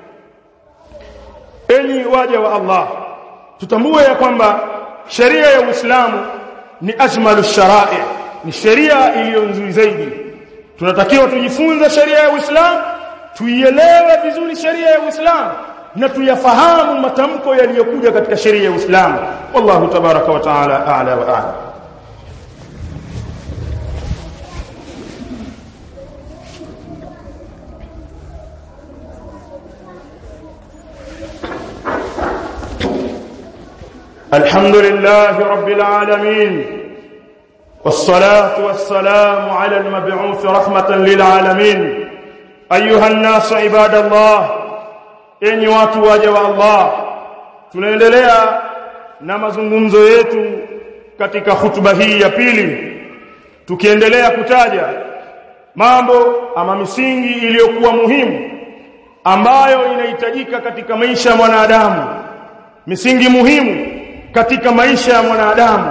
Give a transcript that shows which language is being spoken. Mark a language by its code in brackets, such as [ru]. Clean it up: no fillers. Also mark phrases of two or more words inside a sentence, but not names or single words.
[sw] Enyi waja wa Allah, tutambue ya kwamba sheria ya Uislamu ni [ar] أجمل الشرائع, [sw] ni sheria iliyo nzuri zaidi. Tunatakiwa tujifunze sheria ya Uislamu, tuielewe vizuri sheria ya Uislamu na tuyafahamu matamko yaliyokuja katika sheria ya Uislamu. [ar] والله تبارك وتعالى أعلى وأعلم. الحمد لله رب العالمين، والصلاة والسلام على المبعوث رحمة للعالمين. أيها الناس عباد الله، [sw] enyi watu waja wa Allah, tunaendelea na mazungumzo yetu katika hutuba hii ya pili, tukiendelea kutaja mambo ama misingi iliyokuwa muhimu ambayo inahitajika katika maisha ya mwanadamu, misingi muhimu katika maisha ya mwanadamu.